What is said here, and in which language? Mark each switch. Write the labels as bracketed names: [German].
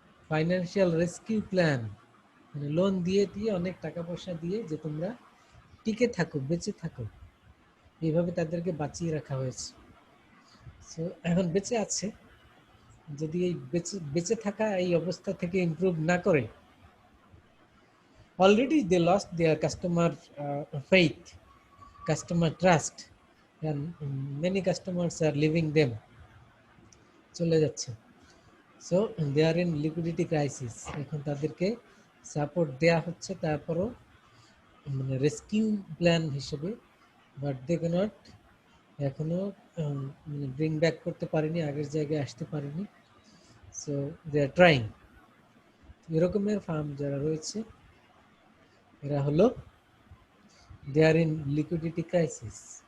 [Bangla] Financial rescue plan, মানে loan দিয়ে অনেক টাকা পয়সা দিয়ে যে তোমরা টিকে থাকো, বেঁচে থাকো, এইভাবে তাদেরকে বাঁচিয়ে রাখা হয়েছে। সো এখন বেঁচে আছে, যদি এই বেঁচে থাকা এই অবস্থা থেকে ইমপ্রুভ না করে [English] already they lost their customer faith, customer trust, and many customers are leaving them, [Bangla] চলে যাচ্ছে। [English] So they are in liquidity crisis. [Bangla] এখন তাদেরকে সাপোর্ট দেয়া হচ্ছে, তারপরও মানে রেস্কিউ প্ল্যান হিসেবে, [English] but they cannot [Bangla] এখনো মানে ব্রিং ব্যাক করতে পারেনি, আগের জায়গায় আসতে পারেনি। [English] So they are trying. [Bangla] এরকমের ফার্ম যারা রয়েছে এরা হলো [English] They are in liquidity crisis.